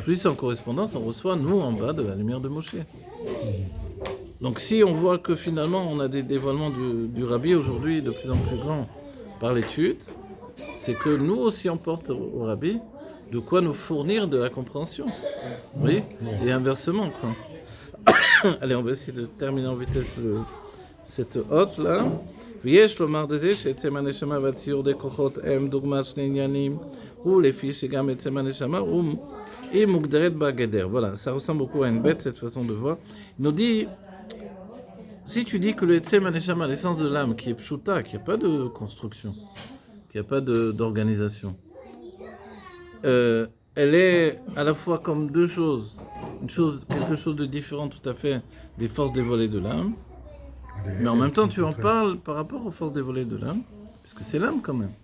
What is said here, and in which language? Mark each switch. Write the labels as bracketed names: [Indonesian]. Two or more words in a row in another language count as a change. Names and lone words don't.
[French] Plus en correspondance on reçoit nous en bas de la lumière de Moshe. Donc si on voit que finalement on a des dévoilements du Rabbi aujourd'hui de plus en plus grands par l'étude, c'est que nous aussi on porte au Rabbi de quoi nous fournir de la compréhension. Oui, et inversement, quoi. Allez, on va essayer de terminer en vitesse cette hôte là. [Hebrew] ויש לומר דזה שעצם הנשמה והציור דכוחות הם דוגמה שני עניינים, ולפי שגם עצם הנשמה היא מוגדרת בגדר. [French] Voilà, ça ressemble beaucoup à une bête cette façon de voir. Il nous dit, si tu dis que le [Hebrew] עצם הנשמה, [French] l'essence de l'âme, qui est pshuta, qui n'a pas de construction, qui n'a pas d'organisation, elle est à la fois comme deux choses, quelque chose de différent tout à fait des forces dévoilées de l'âme, mais en même temps tu en parles par rapport aux forces dévoilées de l'âme, puisque c'est l'âme quand même.